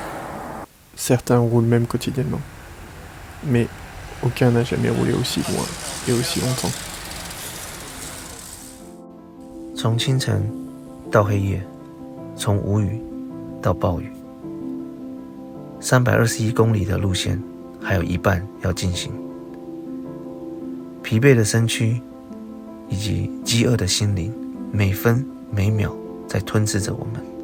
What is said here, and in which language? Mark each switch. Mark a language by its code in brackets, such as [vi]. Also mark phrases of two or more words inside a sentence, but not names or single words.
[fr] Certains roulent même quotidiennement. Mais aucun n'a jamais roulé aussi loin et aussi longtemps. [zh] 从清晨到黑夜，从无雨到暴雨，321公里的路线还有一半要进行。疲惫的身躯以及饥饿的心灵，每分每秒在吞噬着我们。